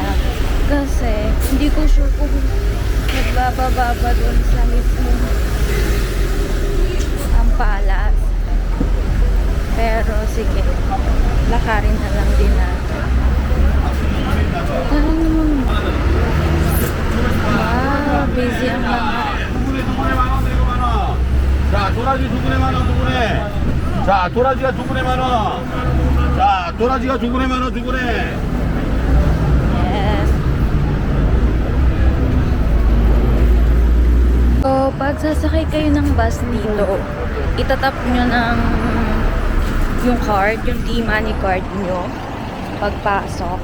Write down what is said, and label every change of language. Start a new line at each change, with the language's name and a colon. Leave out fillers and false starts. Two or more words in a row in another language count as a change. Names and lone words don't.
Filipino: Kasi hindi ko sure kung magbababa ba doon sa mismo ang palace. Pero sige, lakarin na lang din natin. Wow, busy ang mga.
Korean: 자, 도라지 두 분에 10,000원, 두 분에. 자, 도라지가 두 분에 10,000원. 자, 도라지가 두 그램 하나 두 그램.
English: Yes.
Filipino: So, pag sasakay kayo ng bus dito, itatap nyo ng yung card, yung T-Money card nyo pagpasok.